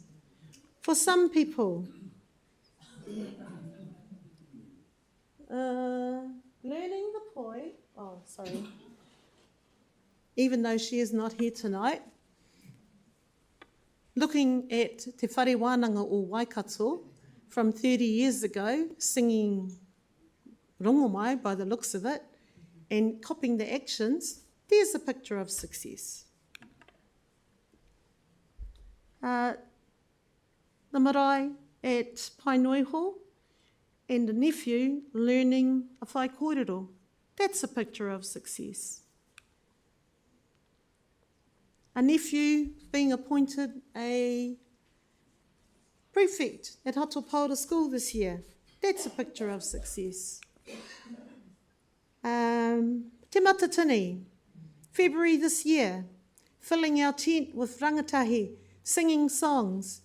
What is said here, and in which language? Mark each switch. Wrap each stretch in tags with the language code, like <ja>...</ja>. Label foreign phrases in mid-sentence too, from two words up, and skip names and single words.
<en>For some people, learning the poi, even though she is not here tonight, looking at te whare wānanga o Waikato from 30 years ago, singing rongomai by the looks of it, and copying the actions, there's a picture of success. The marae at Painoiho and a nephew learning a</en> <mi>whai kōrero,</mi> <en>that's a picture of success. A nephew being appointed a prefect at Hatopaora School this year, that's a picture of success. Te Matatini, February this year, filling our tent with rangatahi, singing songs.</en>